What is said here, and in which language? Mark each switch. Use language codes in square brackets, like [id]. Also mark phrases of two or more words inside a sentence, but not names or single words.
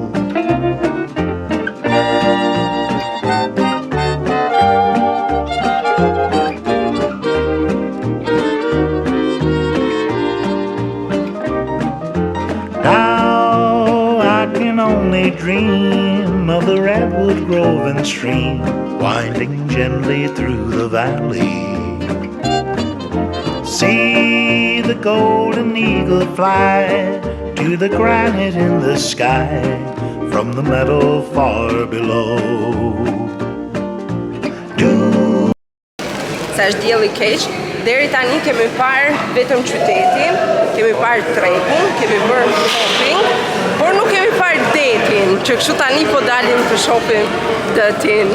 [en] Now I can only dream of the redwood grove and stream winding gently through the valley. See the golden eagle fly to the granite in the sky from the meadow far below. [sq] Sa është dielli keq, deri tani kemi parë vetëm qytetin, kemi parë tregun, kemi bërë shopping, por nuk kemi parë detin, që kështu tani po dalim të shohim detin.